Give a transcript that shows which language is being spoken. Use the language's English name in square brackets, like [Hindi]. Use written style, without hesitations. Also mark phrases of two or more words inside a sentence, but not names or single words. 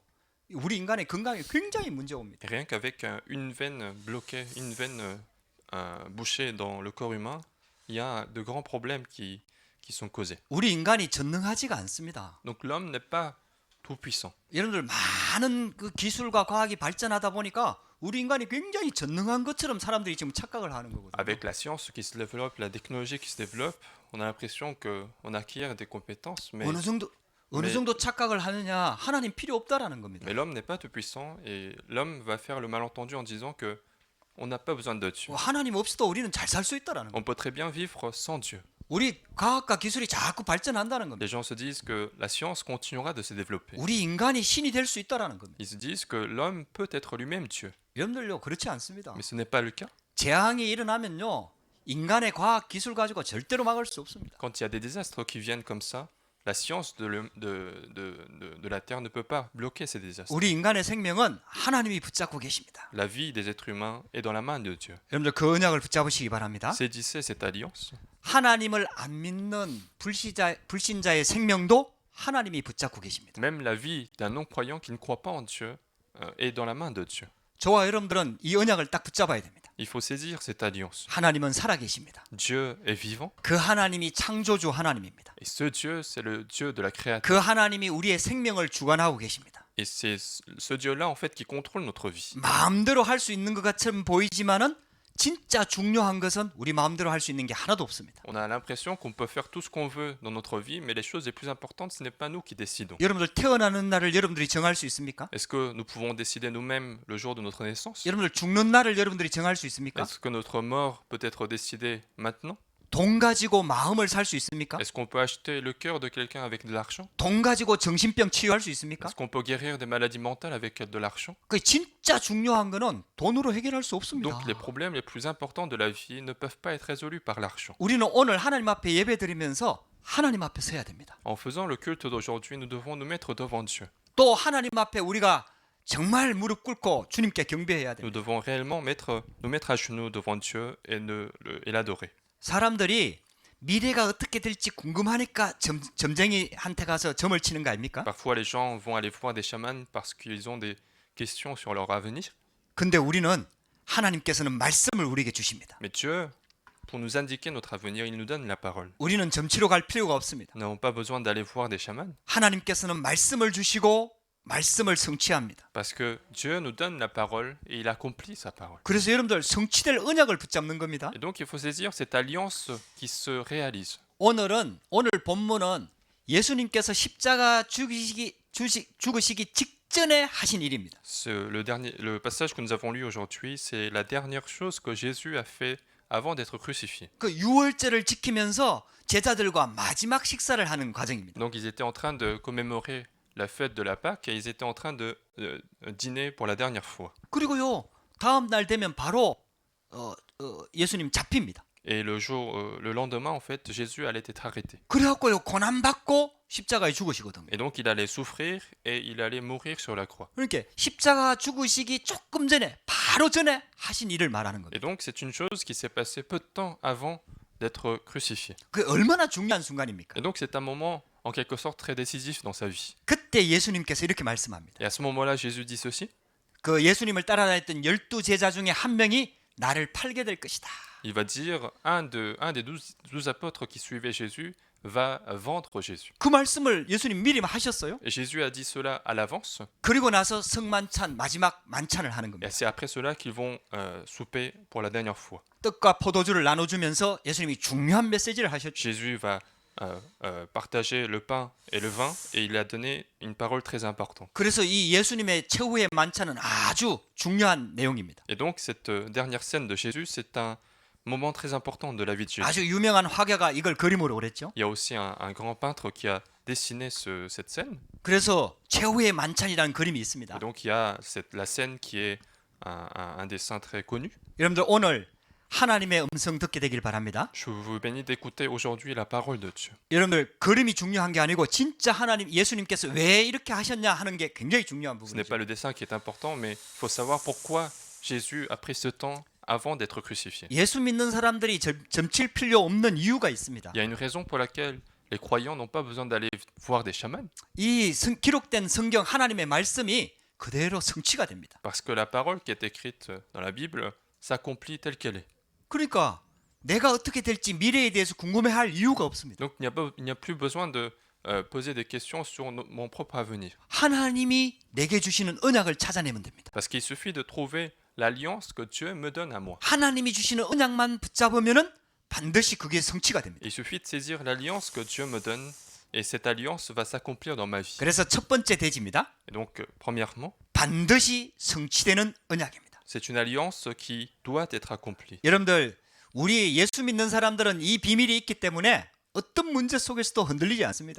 [Korean] 우리 인간의 건강에 굉장히 문제 옵니다. [French] Et rien qu'avec une veine bloquée, une veine bouchée dans le corps humain, il y a de grands problèmes qui sont causés. [Korean] 우리 인간이 전능하지가 않습니다. [French] Donc l'homme n'est pas tout puissant. [Korean] 여러분들 많은 그 기술과 과학이 발전하다 보니까 우리 인간이 굉장히 전능한 것처럼 사람들이 지금 착각을 하는 거거든요. [French] Avec la science qui se développe, la technologie qui se développe, on a l'impression qu'on acquiert des compétences, [Korean] 어느 정도 착각을 하느냐? 하나님 필요 없다라는 겁니다. [French] mais l'homme n'est pas tout puissant et l'homme va faire le malentendu en disant que on n'a pas besoin de Dieu. [Korean] 하나님 없어도 우리는 잘 살 수 있다라는 [French] On [Korean] 겁니다. [French] peut très bien vivre sans Dieu. [Korean] 우리 과학과 기술이 자꾸 발전한다는 겁니다. [French] Les gens se disent que la science continuera de se développer. [Korean] 우리 인간이 신이 될 수 있다라는 겁니다. [French] Ils se disent que l'homme peut être lui-même Dieu. [Korean] 여러분들요 그렇지 않습니다. [French] Mais ce n'est pas le cas. [Korean] 재앙이 일어나면요 인간의 과학 기술 가지고 절대로 막을 수 없습니다. [French] Quand il y a des désastres qui viennent comme ça, la science de la Terre ne peut pas bloquer ces désastres. [Korean] 우리 인간의 생명은 하나님이 붙잡고 계십니다. [French] La vie des êtres humains est dans la main de Dieu. [Korean] 여러분들 그 언약을 붙잡으시기 바랍니다. [French] Saisissez cette alliance. [Korean] 하나님을 안 믿는 불신자의 생명도 하나님이 붙잡고 계십니다. [French] Même la vie d'un non-croyant qui ne croit pas en Dieu est dans la main de Dieu. [Korean] 저와 여러분들은 이 언약을 딱 붙잡아야 됩니다. [French] Il faut saisir cette alliance. [Korean] 하나님은 살아계십니다. [French] Dieu est vivant [Korean] 그 하나님이 창조주 하나님입니다. [French] et ce Dieu, c'est le Dieu de la création. [Korean] 그 하나님이 우리의 생명을 주관하고 계십니다. [French] Et c'est ce Dieu-là en fait qui contrôle notre vie. [Korean] 마음대로 할 수 있는 것 같처럼 보이지만은 진짜 중요한 것은 우리 마음대로 할 수 있는 게 하나도 없습니다. [French] On a l'impression qu'on peut faire tout ce qu'on veut dans notre vie, mais les choses les plus importantes, ce n'est pas nous qui décidons. [Korean] 여러분들 태어나는 날을 여러분들이 정할 수 있습니까? [French] Est-ce que nous pouvons décider nous-mêmes le jour de notre naissance? [Korean] 여러분들 죽는 날을 여러분들이 정할 수 있습니까? [French] Est-ce que notre mort peut être décidée maintenant? [Korean] 돈 가지고 마음을 살 수 있습니까? [French] Est-ce qu'on peut acheter le cœur de quelqu'un avec de l'argent? [Korean] 돈 가지고 정신병 치유할 수 있습니까? [French] Est-ce qu'on peut guérir des maladies mentales avec de l'argent? [Korean] 그 진짜 중요한 거는 돈으로 해결할 수 없습니다. [French] Donc les problèmes les plus importants de la vie ne peuvent pas être résolus par l'argent. [Korean] 우리는 오늘 하나님 앞에 예배드리면서 하나님 앞에 서야 됩니다. [French] En faisant le culte d'aujourd'hui, nous devons nous mettre devant Dieu. [Korean] 또 하나님 앞에 우리가 정말 무릎 꿇고 주님께 경배해야 [French] Nous [Korean] 됩니다. [French] devons réellement nous mettre à genoux devant Dieu et l'adorer. [Korean] 사람들이 미래가 어떻게 될지 궁금하니까 점쟁이한테 가서 점을 치는 거 아닙니까? [French] Parfois, les gens vont aller voir des chamans parce qu'ils ont des questions sur leur avenir. [Korean] 근데 우리는 하나님께서는 말씀을 우리에게 주십니다. [French] Mais Dieu, pour nous indiquer notre avenir, il nous donne la parole. [Korean] 우리는 점치러 갈 필요가 없습니다. [French] Nous n'avons pas besoin d'aller voir des chamans [Korean] 하나님께서는 말씀을 주시고 말씀을 성취합니다. [French] parce que Dieu nous donne la parole et il accomplit sa parole. [Korean] 그래서 여러분들 성취될 언약을 붙잡는 겁니다. [French] Et donc, il faut saisir cette alliance qui se réalise. [Korean] 오늘 본문은 예수님께서 십자가 죽으시기 직전에 하신 일입니다. [French] Le passage que nous avons lu aujourd'hui, c'est la dernière chose que Jésus a fait avant d'être crucifié. [Korean] 그 유월절을 지키면서 제자들과 마지막 식사를 하는 과정입니다. [French] Donc, ils étaient en train de commémorer la fête de la Pâque et ils étaient en train de dîner pour la dernière fois. [Korean] 그리고요 다음 날 되면 바로 예수님 잡힙니다. [French] Et le lendemain, en fait, Jésus allait être arrêté. [Korean] 그래갖고요 고난 받고 십자가에 죽으시거든요. [French] Et donc, il allait souffrir et il allait mourir sur la croix. [Korean] 그러니까 십자가 죽으시기 조금 전에 바로 전에 하신 일을 말하는 겁니다. [French] Et donc, c'est une chose qui s'est passée peu de temps avant d'être crucifié. [Korean] 그 얼마나 중요한 순간입니까? [French] Et donc, c'est un moment, en quelque sorte, très décisif dans sa vie. [Korean] 그때 예수님께서 이렇게 말씀합니다. [French] Et à ce moment-là, Jésus dit ceci. [Korean] 그 예수님을 따라다녔던 12제자 중에 한 명이 나를 팔게 될 것이다. [French] Il va dire, un des 12 apôtres qui suivaient Jésus va vendre Jésus. [Korean] 그 말씀을 예수님 미리 하셨어요. [French] Et Jésus a dit cela à l'avance. [Korean] 그리고 나서 성만찬 마지막 만찬을 하는 [French] Et [Korean] 겁니다. [French] c'est après cela qu'ils vont souper pour la dernière fois. [Korean] 떡과 포도주를 나눠주면서 예수님이 중요한 메시지를 하셨죠. [French] Jésus va partager le pain et le vin et il a donné une parole très importante. [Korean] 그래서 이 예수님의 최후의 만찬은 아주 중요한 내용입니다. [French] Et donc cette dernière scène de Jésus, c'est un moment très important de la vie de Jésus. [Korean] 아주 유명한 화가가 이걸 그림으로 그랬죠. [French] Il y a aussi un grand peintre qui a dessiné cette scène. [Korean] 그래서 최후의 만찬이라는 그림이 있습니다. [French] Et donc il y a la scène qui est un dessin très connu. [Korean] 여러분들 오늘 하나님의 음성 듣게 되길 바랍니다. [French] Je vous bénis d'écouter aujourd'hui la parole de Dieu. [Korean] 여러분들 그림이 중요한 게 아니고 진짜 하나님 예수님께서 왜 이렇게 하셨냐 하는 게 굉장히 중요한 [French] Ce n'est [Korean] 부분이죠. [French] pas le dessin qui est important, mais il faut savoir pourquoi Jésus a pris ce temps avant d'être crucifié. [Korean] 예수 믿는 사람들이 점칠 필요 없는 이유가 있습니다. [French] Il y a une raison pour laquelle les croyants n'ont pas besoin d'aller voir des chamans, [Korean] 이 기록된 성경 하나님의 말씀이 그대로 성취가 됩니다. [French] parce que la parole qui est écrite dans la Bible s'accomplit telle qu'elle est. [Korean] 그러니까 내가 어떻게 될지 미래에 대해서 궁금해할 이유가 없습니다. [French] Donc il n'y a plus besoin de poser des questions sur mon propre avenir, [Korean] 하나님이 내게 주시는 언약을 찾아내면 됩니다. [French] parce qu'il suffit de trouver l'alliance que Dieu me donne à moi. [Korean] 하나님이 주시는 언약만 붙잡으면은 반드시 그게 성취가 됩니다. [French] Il suffit de saisir l'alliance que Dieu me donne et cette alliance va s'accomplir dans ma vie. [Korean] 그래서 첫 번째 대지입니다. [French] Et donc, premièrement, [Korean] 반드시 성취되는 언약입니다. [French] c'est une alliance qui doit être accomplie. [Korean] 여러분들 우리 예수 믿는 사람들은 이 비밀이 있기 때문에 어떤 문제 속에서도 흔들리지 않습니다.